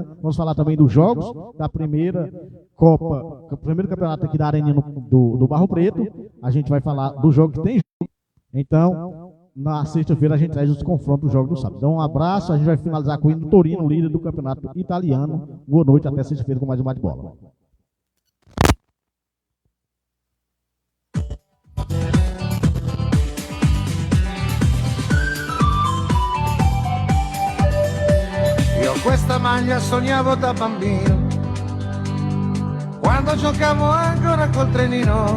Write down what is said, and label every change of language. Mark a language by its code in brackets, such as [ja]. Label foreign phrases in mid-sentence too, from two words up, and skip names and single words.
[pt] Vamos falar também dos jogos da primeira Copa, primeiro campeonato aqui da Areninha do Barro Preto. A gente vai falar do jogo que tem jogo. Então, na sexta-feira a gente traz os confrontos do jogo do sábado. Então, um abraço, a gente vai finalizar com o hino do Torino, líder do campeonato italiano. Boa noite, até sexta-feira com mais um bate-bola. [it] Io questa maglia sognavo da bambino, quando giocavo ancora col trenino.